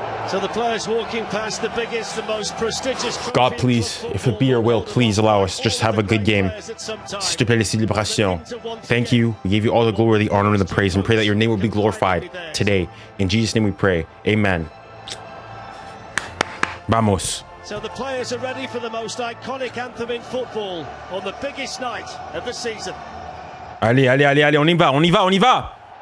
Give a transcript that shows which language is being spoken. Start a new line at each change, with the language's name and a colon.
English: So the players walking past the biggest, the most prestigious. God, please, if it be your will, please allow us just have a good game.
French: S'il te plaît, les célébrations.
English: Thank you. We give you all the glory, the honor, and the praise, and pray that your name will be glorified today. In Jesus' name we pray. Amen.
Spanish: Vamos.
English: So the players are ready for the most iconic anthem in football on the biggest night of the season.
French: Allez, allez, allez, allez, on y va, on y va, on y va.